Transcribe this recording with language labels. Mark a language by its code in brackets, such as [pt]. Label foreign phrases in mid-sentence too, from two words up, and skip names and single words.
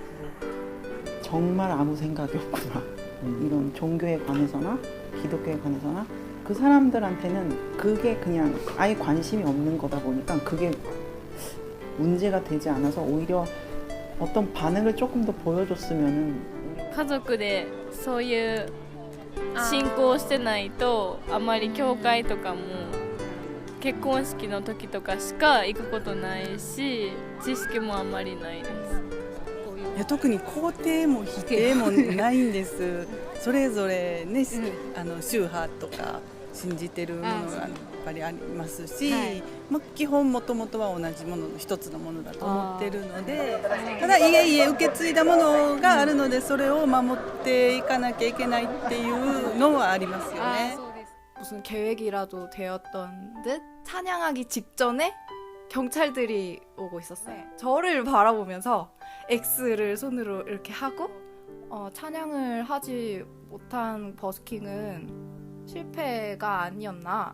[ko] 정말 아무 생각이 없구나. 이런 종교에 관해서나 기독교에 관해서나 그 사람들한테는 그게 그냥 아예 관심이 없는 거다 보니까 그게 문제가 되지 않아서 오히려 어떤 반응을 조금 더 보여줬으면은 [ja] 家族でそういう信仰してないとあまり教会とかも結婚式の時とかしか行くことないし知識もあんまりないです。いや特に肯定も否定もないんですそれぞれね、宗派とか信じてるものがやっぱりありますし、基本もともとは同じものの一つのものだと思ってるのでただいえ受け継いだものがあるのでそれを守っていかなきゃいけないっていうのはありますよね。 [ko] 무슨 계획이라도 되었던 듯 찬양하기 직전에 경찰들이 오고 있었어요. 저를 바라보면서 X를 손으로 이렇게 하고 찬양을 하지 못한 버스킹은 실패가 아니었나.